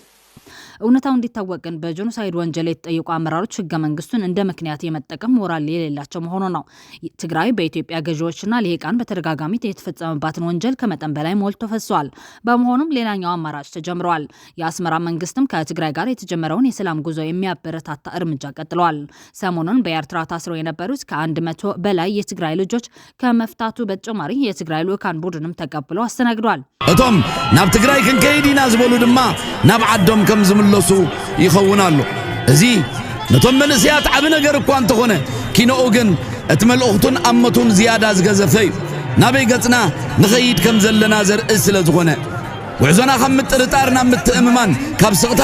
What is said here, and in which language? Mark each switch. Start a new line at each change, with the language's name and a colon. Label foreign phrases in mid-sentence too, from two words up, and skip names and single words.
Amharic: እውነታው እንዲታወቅ ግን በጄኖሳይድ ወንጀል የተጠየቁ አመራሮች ህገ መንግስቱን እንደ ምክንያት የመጠቀም ሞራል የሌላቸው መሆኑ ነው። ትግራይ በኢትዮጵያ ገዢዎችና ልሂቃን በተደጋጋሚ የተፈጸመባትን ወንጀል ከመጠን በላይ ሞልቶ ፈሷል። በመሆኑም ሌላኛው አማራጭ ተጀምሯል። የአስመራ መንግስትም ከትግራይ ጋር የተጀመረውን የሰላም ጉዞ የሚያበረታታ እርምጃ ቀጥሏል። ሰሞኑን በኤርትራ ታስረው የነበሩት ከ100 በላይ የትግራይ ልጆች ከመፍታቱ በተጨማሪ የትግራይ ልኡካን ቡድንም ተቀብሎ አስተናግዷል።
Tigrinya: እቶም ናብ ትግራይ ክንከይዲና ዝበሉ ድማ ናብ ዓዶም ከም ዝምለሱ ይኸውናሉ። እዚ ነቶም መንእስያት ዓብ ነገር እኳ እንተኾነ ኪኖኡ ግን እቲ መልእኽቱን ኣመቱን ዝያዳ ዝገዘፈ እዩ። ናበይ ገጽና ንኸይድ ከም ዘለና ዘርኢ ስለ ዝኾነ ጉዕዞና ካብ ምጥርጣር ናብ ምትእምማን፣ ካብ ስቕታ